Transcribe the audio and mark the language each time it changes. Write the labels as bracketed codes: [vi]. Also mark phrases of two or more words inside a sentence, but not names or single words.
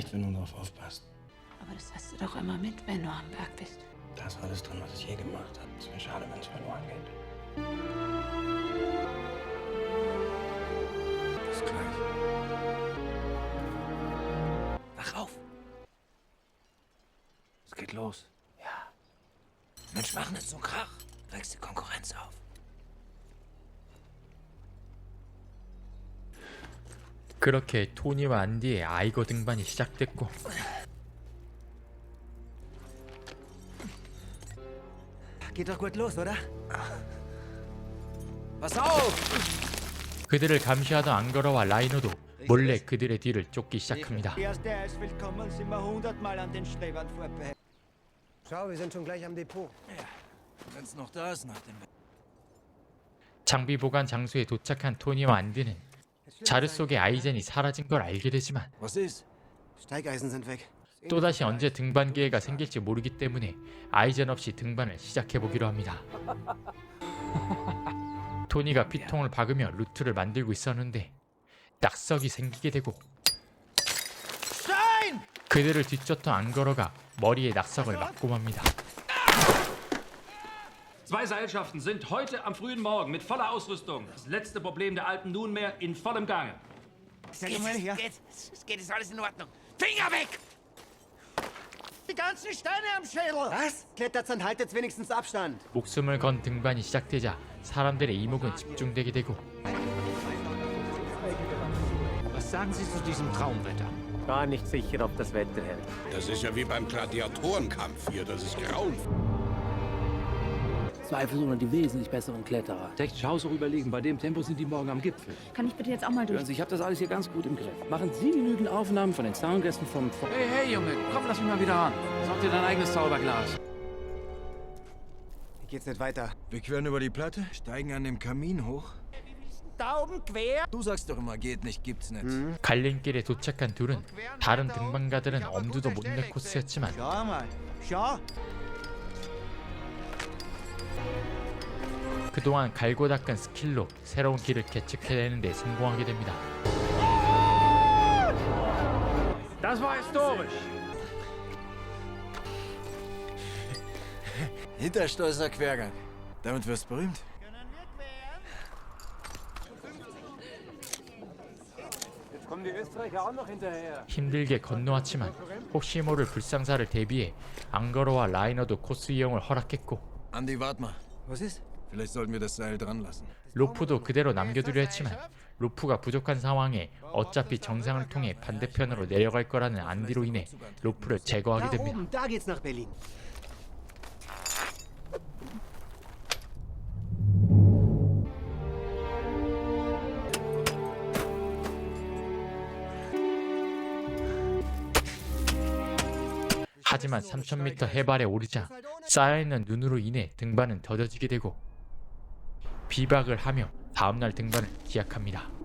[de] Wenn du drauf aufpasst. Aber das hast du doch immer mit, wenn du am Berg bist. Da ist alles drin, was ich je gemacht habe. Es wäre schade, wenn es verloren geht. Bis gleich. Wach auf. los? Ja. Mensch, mach nicht so einen Krach. Wächst die Konkurrenz auf. [ko] 그렇게 토니와 안디의 아이거 등반이 시작됐고 [de] Geht doch gut los, oder? Pass auf! [ko] 그들을 감시하던 앙거러와 라이너도 몰래 그들의 뒤를 쫓기 시작합니다. [de] Erster ist willkommen, sind wir 100-mal an den Strebern vorbei. Schau, wir sind schon gleich am Depot. Wenn's noch da ist nach dem... [ko] 장비 보관 장소에 도착한 토니와 안디는 자르 속의 아이젠이 사라진 걸 알게 되지만 [de] Was ist? Steigeisen sind weg. [ko] 또다시 언제 등반 기회가 생길지 모르기 때문에 아이젠 없이 등반을 시작해보기로 합니다. 토니가 피통을 박으며 루트를 만들고 있었는데 낙석이 생기게 되고 그들을 뒤쫓던 앙거러가 머리에 낙석을 맞고 맙니다. [de] Zwei Seilschaften sind heute am frühen Morgen mit voller Ausrüstung. Das letzte Problem der Alpen nunmehr in vollem Gange. Sag mal her. Es geht, ist alles in Ordnung. Finger weg! Die ganzen Steine am Schädel. Was? Kletterzand, haltet wenigstens Abstand. [ko] 목숨을 건 등반이 시작되자 사람들의 이목은 집중되게 되고 [de] Was sagen Sie zu diesem Traumwetter? Gar nicht sicher, ob das Wetter hält. Das ist ja wie beim Gladiatorenkampf hier, das ist grauenvoll. Zweifelsohne die wesentlich besseren Kletterer. Echt Chance überlegen, bei dem Tempo sind die morgen am Gipfel. Kann ich bitte jetzt auch mal durch? Hören Sie, ich habe das alles hier ganz gut im Griff. Machen Sie genügend Aufnahmen von den Zaungästen vom... Hey, Junge, komm, lass mich mal wieder ran. Sorg dir dein eigenes Zauberglas. Wie geht's nicht weiter? Wir queren über die Platte, steigen an dem Kamin hoch. Daumen quer. Du sagst doch immer, geht nicht, gibt's nicht. [ko] 갈림길에 도착한 둘은 다른 등반가들은 엄두도 못 낼 코스였지만 [de] Schau mal. Schau. [ko] 그동안 갈고 닦은 스킬로 새로운 길을 개척해내는 데 성공하게 됩니다. [de] Das war historisch. Hinterstoßer Quergang. Damit wirst du berühmt. Jetzt kommen die Österreicher auch noch hinterher. [ko] 힘들게 건너왔지만 혹시 모를 불상사를 대비해 앙거러와 라이너도 코스 이용을 허락했고 [de] Andi, wart mal. Was ist? Vielleicht sollten wir das Seil dran lassen. [ko] 로프도 그대로 남겨두려 했지만 로프가 부족한 상황에 어차피 정상을 통해 반대편으로 내려갈 거라는 안디로 인해 로프를 제거하게 [de] Da [ko] 됩니다. [de] oben, da geht's nach Berlin. [ko] 하지만 3000m 해발에 오르자 쌓여있는 눈으로 인해 등반은 더뎌지게 되고 비박을 하며 다음날 등반을 기약합니다.